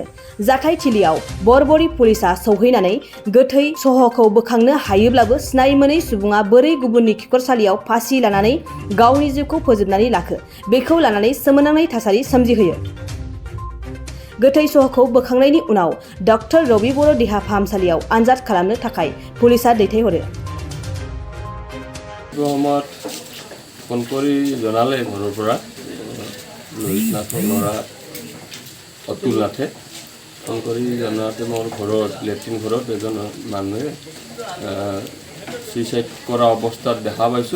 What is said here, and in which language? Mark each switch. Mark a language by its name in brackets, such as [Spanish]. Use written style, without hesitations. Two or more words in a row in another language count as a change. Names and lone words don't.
[Bodo] जाथायथिलियाव बरबरी पुलिसा सौहैनानै गोथै सहखौ बोखांनो हायोब्लाबो सिनायमोनै सुबुङा बोरै गुबुननि खिखरसालियाव फासि लानानै गावनि जिउखौ फोजोबनानै लाखो बेखौ लानानै सोमोनांनाय थासारि सोमजिहोयो। गोथै सहखौ बोखांनायनि उनाव डक्टर रबि बर' देहा फाहामसालियाव आनजाद खालामनो थाखाय पुलिसा दैथायहरो। [Assamese] ফোন কৰি জনালে ঘৰৰ পৰা লহিত নাথৰ ল'ৰা অতুল নাথে ফোন কৰি জনাওঁতে মোৰ ঘৰত লেট্ৰিন ঘৰত এজন মানুহে সুইচাইড কৰা অৱস্থাত দেখা পাইছোঁ।